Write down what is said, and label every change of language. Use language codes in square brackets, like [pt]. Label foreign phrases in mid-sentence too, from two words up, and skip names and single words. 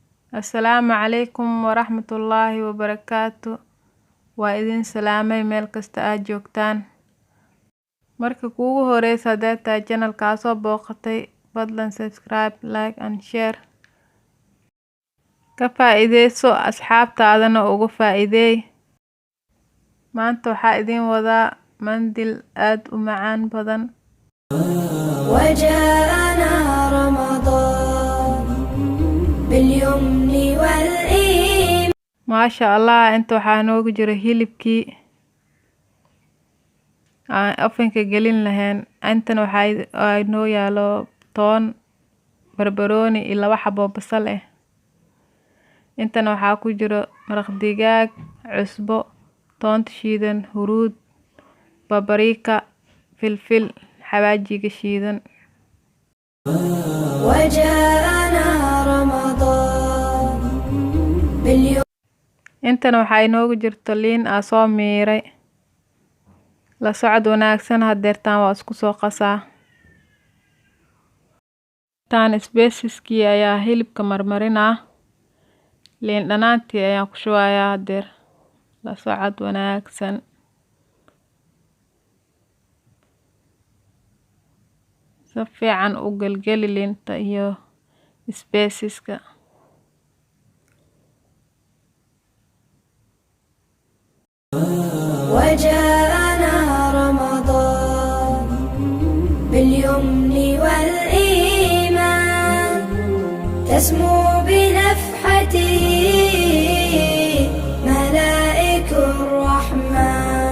[so] Asalaamu calaykum waraxmatullaahi wabarakaatu. Waa idin salaamay meel kasta aad joogtaan. Marka kuugu horeysa haddaad tahay channel-kaa soo booqatay, fadlan subscribe, [en] like and share. [so] Ka faa'iideyso asxaabtaadana uga faa'iideey. Maanta waxaa idin wadaa mandil aad u macaan badan. [ar] وجاءنا رمضان باليمن والإيمان. ما شاء الله, [so] inta waxaa noogu jira hilibkii aan ovenka gelin lahayn. Intana waxaa noo yaalo toon, barbarooni iyo 2 xabo basal ah. Intana waxaa ku jiro maraq digaag, cusbo, toonta shiidan, huruud, paprika, filfil, xawaajiga shiidan. [ar] وجاءنا رمضان باليمن. [so] Intana waxaa inoogu jirto liin aan soo miiray. La socod wanaagsan hadeertaan waa isku soo qasaa. Tan spices-kii ayaa hilibka marmarinaa. Liin dhanaantii ayaan ku shubayaa hadeer. La socod wanaagsan. Si fiican u gelgeli liinta iyo spices-ka. [ar] وجاءنا رمضان باليمن والإيمان. تسمو بنفحته ملائك الرحمن.